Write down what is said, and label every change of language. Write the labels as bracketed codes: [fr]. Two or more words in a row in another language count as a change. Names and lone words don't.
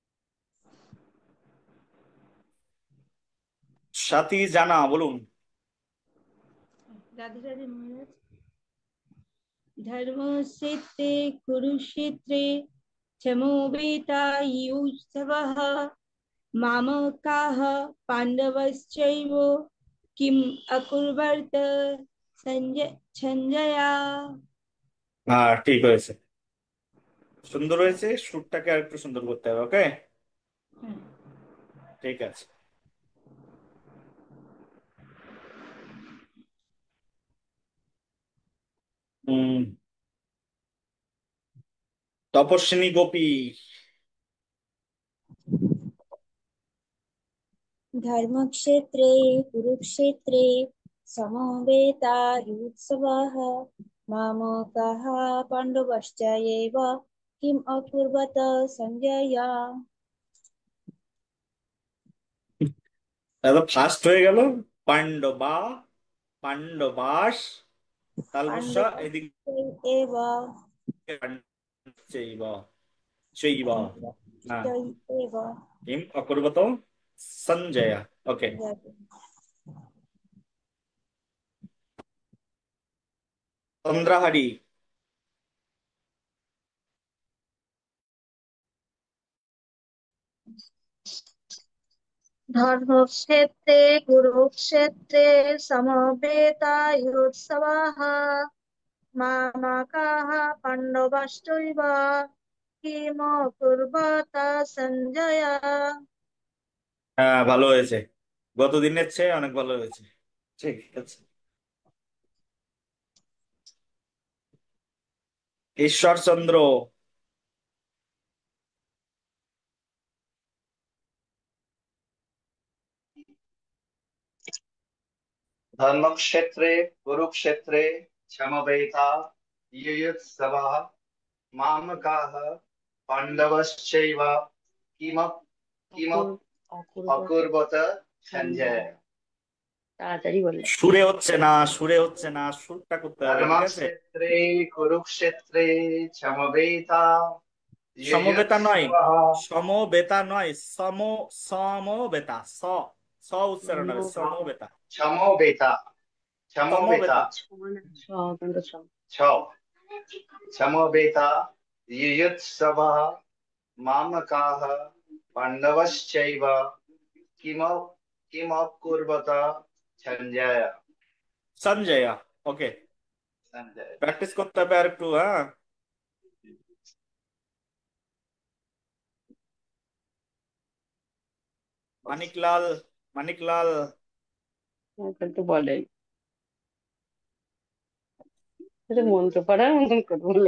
[bn] সাথী জানা, বলুন। রাধে রাধে মহারাজ। [sa] ধর্মক্ষেত্রে কুরুক্ষেত্রে সমবেতাयुत्सवः मामकाः पाण्डवश्चैव किम् अकुर्वत সঞ্জয়। [bn] হ্যাঁ, ঠিক হয়েছে, সুন্দর হয়েছে। সুরটাকে আর একটু সুন্দর করতে হবে। ওকে, ঠিক আছে। হুম। তপস্বিনী গোপী। [sa] ধর্মক্ষেত্রে কুরুক্ষেত্রে সমবেতাयुत्सवः मामकाः पाण्डवश्चैव किम् अकुर्वत सञ्जय। [bn] দাদা ফার্স্ট হয়ে গেল। পাণ্ডবা, পাণ্ডবাস, তালবস্যা এদিকে [sa] पाण्डवश्चैव [bn] চৈব, চৈব। হ্যাঁ, [sa] पाण्डवश्चैव। কিম অকুর্বত সঞ্জয়। ওকে। [bn] চন্দ্রাহারি। [sa] ধর্মক্ষেত্রে কুরুক্ষেত্রে সমবেতাयुत्सवः मामकाः पाण्डवश्चैव किमकुर्वत सञ्जय। [bn] হ্যাঁ, ভালো হয়েছে, গত দিনের চেয়ে অনেক ভালো হয়েছে। ঠিক আছে। ঈশ্বরচন্দ্র। [sa] धर्मक्षेत्रे कुरुक्षेत्रे समवेतायुत्सवः मामकाः पाण्डवश्चैव किम किम अकुर्वत सञ्जय। [bn] তাড়াতাড়ি বললে। সুরে হচ্ছে না, সুরে হচ্ছে না, সুরটা করতে হবে। ঠিক আছে। [sa] धर्मक्षेत्रे कुरुक्षेत्रे [bn] সমবেতা নয়, [sa] समवेतायुत्सवः [bn] সমবেতা নয়, সমবেতা স উচ্চারণ হবে, সমবেতা। [sa] समवेता समवेता [bn] সমবেতা। [sa] छ समवेतायुत्सवः मामकाः पाण्डवश्चैव किम किमकुर्वत सञ्जय। [bn] সঞ্জয়। ওকে, [sa] सञ्जय। [bn] প্র্যাকটিস করতে হবে আর একটু। হ্যাঁ, মানিকলাল, মানিকলাল। তো বলে মন্ত্র পড়ার মতন কথা বলে।